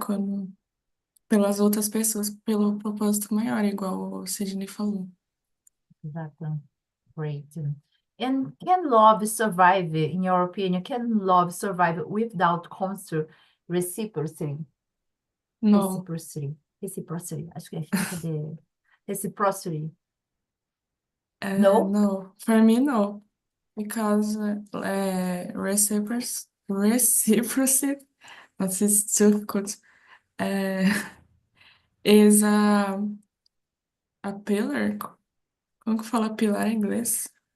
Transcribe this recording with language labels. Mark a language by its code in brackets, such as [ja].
[pt] Quando, pelas outras pessoas, pelo propósito maior, igual o Sidney falou. [en] Exactly. Great. And can love survive, in your opinion, can love survive without constant reciprocity? No, Reciprocity. [pt] Acho que fica de reciprocity. No? [en] no, for me, no. because reciprocity, this is difficult, uh, is a pillar. [pt] Como que fala pilar em inglês?